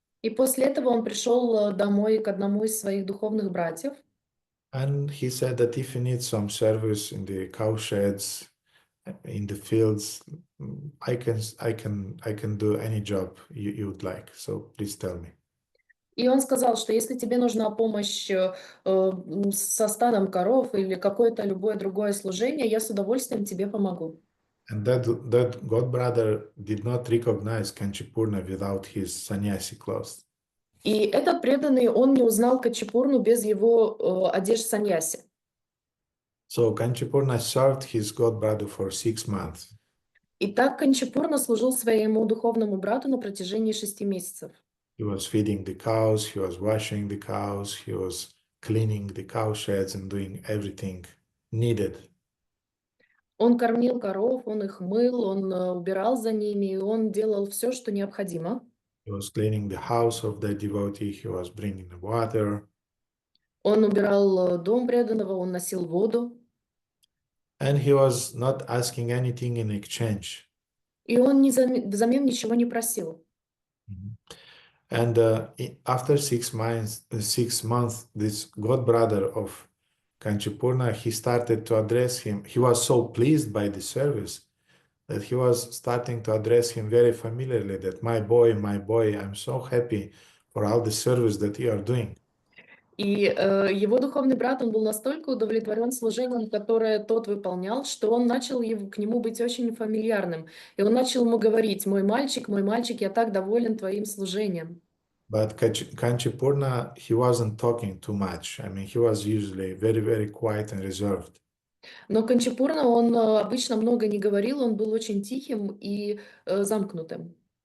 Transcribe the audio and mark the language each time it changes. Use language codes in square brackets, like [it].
[ru] И после этого он пришел домой к одному из своих духовных братьев. [en] And he said that if you need some service in the cow sheds, in the fields, I can do any job you would like. So please tell me. [ru] И он сказал, что если тебе нужна помощь со стадом коров или какое-то любое другое служение, я с удовольствием тебе помогу. [en] And that god brother did not recognize Kanchipurna without his sannyasi clothes. [ru] И этот преданный, он не узнал Качипурну без его одежд саньяси. [en] So Kanchipurna served his god brother for 6 months. [ru] И так Канчипурна служил своему духовному брату на протяжении 6 месяцев. [en] He was feeding the cows, he was washing the cows, he was cleaning the cow sheds and doing everything needed. [ru] Он кормил коров, он их мыл, он убирал за ними, и он делал все, что необходимо. [en] He was cleaning the house of the devotee, he was bringing the water. [ru] Он убирал дом преданного, он носил воду. [en] And he was not asking anything in exchange. [ru] И он взамен ничего не просил. [en] And after 6 months, this god brother of Kanchipurna, he started to address him. He was so pleased by the service that he was starting to address him very familiarly, that my boy, I'm so happy for all the service that you are doing. [ru] И его духовный брат, он был настолько удовлетворен служением, которое тот выполнял, что он начал к нему быть очень фамильярным. И он начал ему говорить: мой мальчик, я так доволен твоим служением». [en] But Kanchipurna, he wasn't talking too much. I mean, he was usually very, very quiet and reserved. [ru] Но Канчипурна, он обычно много не говорил, он был очень тихим и замкнутым.